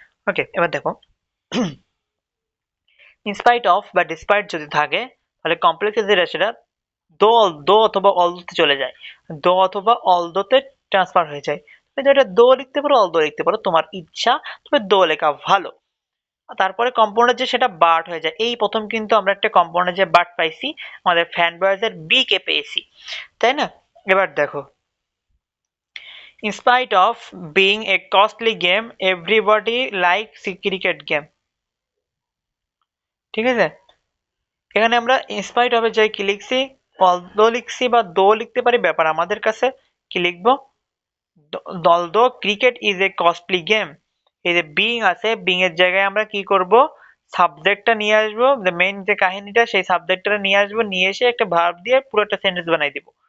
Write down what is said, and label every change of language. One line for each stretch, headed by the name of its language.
Bangla: ওকে, এবার দেখো, in spite of বা ডিসপাইট যদি থাকে, তাহলে কমপ্লেক্সে যেটা সেটা দো অথবা অলদোতে চলে যায়, দো অথবা অলদোতে ট্রান্সফার হয়ে যায়। তুমি এটা দো লিখতে পারো, অলদো লিখতে পারো, তোমার ইচ্ছা, তবে দো লেখা ভালো। তারপরে কম্পাউন্ডার যে সেটা বার্ট হয়ে যায়, এই প্রথম কিন্তু আমরা একটা কম্পাউন্ডার যে বার্ট পাইছি, আমাদের ফ্যান বয়েজের বি কে পেয়েছি, তাই না? এবার দেখো,
English: in spite of being a costly game everybody likes cricket game।
Bangla: ঠিক আছে, এখানে আমরা ইনস্পাইট হবে যাই কি লিখছি, অলদো লিখছি বা দো লিখতে পারি, ব্যাপার আমাদের কাছে। কি লিখবো, although cricket is a costly game, এই যে বিং আছে, বিং এর জায়গায় আমরা কি করব, সাবজেক্টটা নিয়ে আসবো, মেইন যে কাহিনীটা সেই সাবজেক্টটা নিয়ে আসবো, নিয়ে এসে একটা ভার্ব দিয়ে পুরো একটা সেন্টেন্স বানাই দিব।